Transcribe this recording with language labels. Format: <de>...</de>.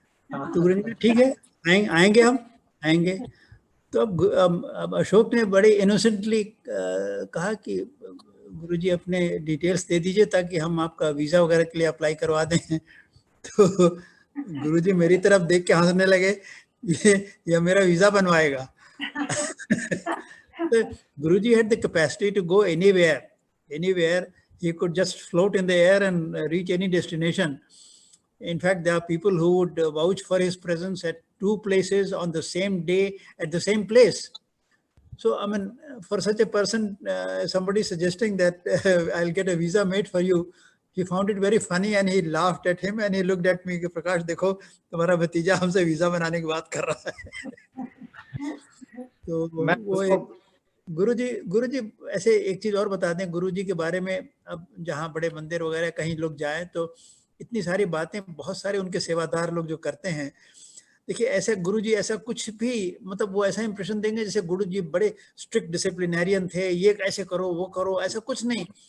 <hi>तो गुरुजी ने ठीक है आएंगे, हम आएंगे। तो अब अशोक ने बड़े इनोसेंटली कहा कि गुरुजी अपने डिटेल्स दे दीजिए ताकि हम आपका वीज़ा वगैरह के लिए अप्लाई करवा दें। तो गुरुजी मेरी तरफ देख के हंसने लगे, ये मेरा वीज़ा बनवाएगा।</hi> <en>तो Guruji had the capacity to go anywhere. He could just float in the air and reach any destination. In fact, there are people who would vouch for his presence at 2 places on the same day at the same place. So, I mean, for such a person, somebody suggesting that I'll get a visa made for you, he found it very funny and he laughed at him and he looked at me,</en> <hi>प्रकाश देखो तुम्हारा भतीजा हमसे visa बनाने की बात कर रहा है। तो वो गुरुजी ऐसे एक चीज और बता दें गुरुजी के बारे में। अब जहाँ बड़े मंदिर वगैरह कहीं लोग जाएं तो इतनी सारी बातें बहुत सारे उनके सेवादार लोग जो करते हैं, देखिए ऐसे गुरुजी ऐसा कुछ भी मतलब वो ऐसा इंप्रेशन देंगे जैसे गुरुजी बड़े स्ट्रिक्ट डिसिप्लिनेरियन थे, ये ऐसे करो वो करो, ऐसा कुछ नहीं।</hi>